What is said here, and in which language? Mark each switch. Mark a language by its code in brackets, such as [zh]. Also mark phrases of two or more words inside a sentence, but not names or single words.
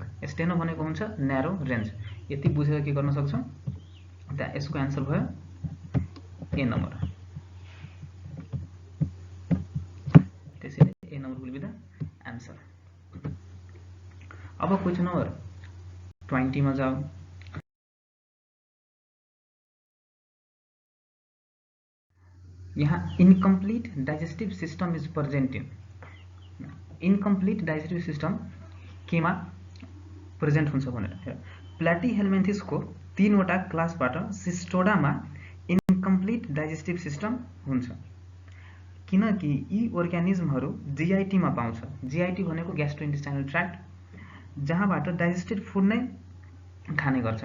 [ne] स्टेनो भनेको हुन्छ [en] narrow range. [ne] यति बुझेर के गर्न सक्छौँ, त्यहाँ यसको आन्सर भयो ए नम्बर। [en] त्यसैले A number will be the answer. [hi] अब क्वेशन नम्बर 20 में जाओ। [en] यहाँ incomplete digestive system is present in. incomplete digestive system [ne] केमा प्रेजेंट हुन्छ भनेर, प्लाटीहेल्मिन्थिस को 3 वटा क्लासबाट सिस्टोडामा [en] incomplete digestive system [ne] हुन्छ। किनकि यी अर्गानिजमहरू जीआईटी मा पाउँछ। जीआईटी भनेको [en] gastrointestinal tract, [ne] जहाँबाट [en] digested food [ne] नै खाने गर्छ।